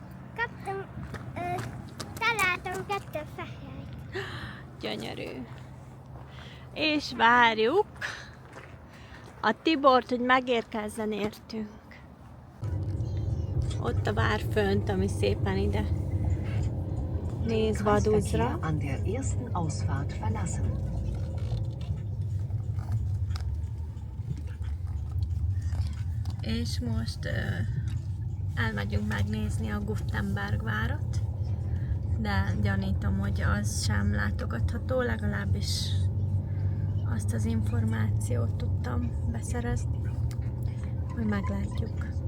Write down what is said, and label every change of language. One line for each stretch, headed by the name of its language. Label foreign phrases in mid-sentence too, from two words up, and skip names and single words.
Hungarian: Találtam 2 fehér. Gyönyörű. És várjuk a Tibort, hogy megérkezzen értünk. Ott a vár fönt, ami szépen ide néz Vaduzra.
German: An der ersten Ausfahrt verlassen.
Hungarian: És most elmegyünk megnézni a Gutenberg várat, de gyanítom, hogy az sem látogatható, legalábbis azt az információt tudtam beszerezni, hogy meglátjuk.